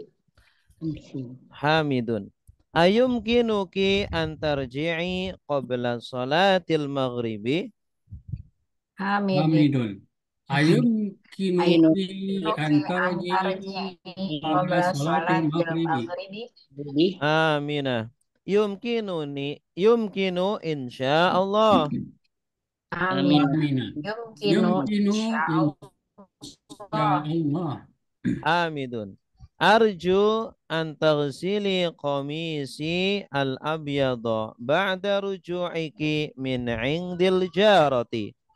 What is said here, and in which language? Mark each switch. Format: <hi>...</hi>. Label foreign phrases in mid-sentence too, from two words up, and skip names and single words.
<ar>حامد. أيمكنك أن ترجعي قبل صلاة المغرب? حامد. أيمكنك أن ترجعي قبل صلاة المغرب. آمنة. يمكن إن شاء الله. آمنة. يمكن إن شاء الله. حامد. أرجو أن تغسلي قميصي الأبيض بعد رجوعك من عند الجارة.</ar>